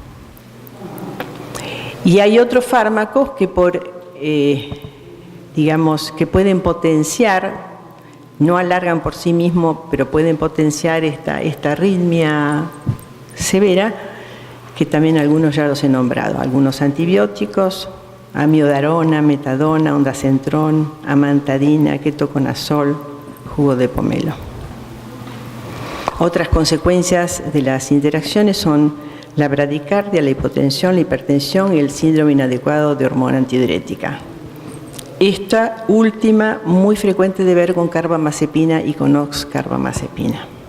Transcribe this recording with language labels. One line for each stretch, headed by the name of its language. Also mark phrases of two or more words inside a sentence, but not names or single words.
Spanish: Y hay otros fármacos que que pueden potenciar, no alargan por sí mismos, pero pueden potenciar esta arritmia severa, que también algunos ya los he nombrado. Algunos antibióticos, amiodarona, metadona, ondansetron, amantadina, ketoconazol, jugo de pomelo. Otras consecuencias de las interacciones son la bradicardia, la hipotensión, la hipertensión y el síndrome inadecuado de hormona antidiurética. Esta última muy frecuente de ver con carbamazepina y con oxcarbamazepina.